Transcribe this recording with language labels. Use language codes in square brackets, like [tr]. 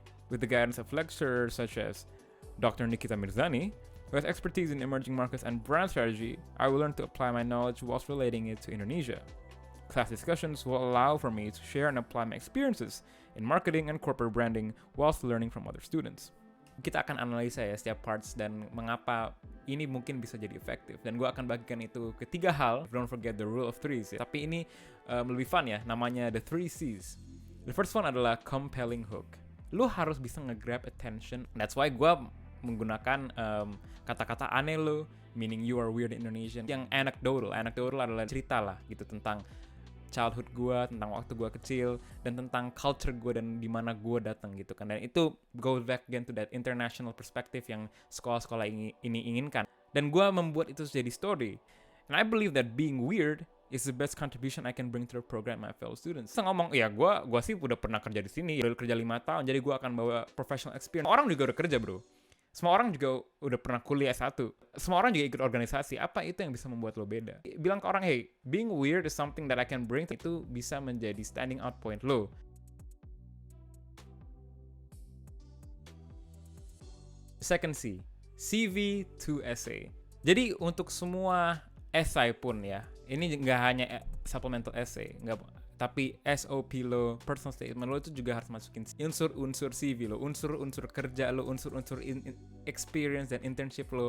[en] With the guidance of lecturers such as Dr. Nikita Mirzani, who has expertise in emerging markets and brand strategy, I will learn to apply my knowledge whilst relating it to Indonesia. Class discussions will allow for me to share and apply my experiences in marketing and corporate branding whilst learning from other students. [id] Kita akan analisa ya setiap parts dan mengapa ini mungkin bisa jadi efektif. Dan gue akan bagikan itu ke 3 hal. [en] Don't forget the rule of threes ya. [id] Tapi ini lebih fun ya, namanya [en] the 3 C's. The first one [id] adalah compelling hook. Lu harus bisa nge-grab attention. [en] That's why [id] gue menggunakan kata-kata aneh lo, [en] meaning you are weird Indonesian. [id] Yang anecdotal. Anecdotal adalah cerita lah gitu tentang childhood gue, tentang waktu gue kecil, dan tentang culture gue dan di mana gue datang gitu kan. Dan itu [en] goes back again to that international perspective [id] yang sekolah-sekolah ini inginkan. Dan gue membuat itu jadi story. [en] And I believe that being weird is the best contribution I can bring to the program my fellow students. [id] Saya ngomong, ya gue sih udah pernah kerja di sini, udah kerja 5 tahun, jadi gue akan bawa professional experience. Orang juga udah kerja bro. Semua orang juga udah pernah kuliah S1. Semua orang juga ikut organisasi. Apa itu yang bisa membuat lo beda? Bilang ke orang, [en] hey, being weird is something that I can bring. [id] Itu bisa menjadi standing out point lo. [en] Second C, CV to essay. [id] Jadi untuk semua essay pun ya, ini nggak hanya supplemental essay, tapi SOP lo, personal statement lo itu juga harus masukin unsur-unsur CV lo, unsur-unsur kerja lo, unsur-unsur experience dan internship lo.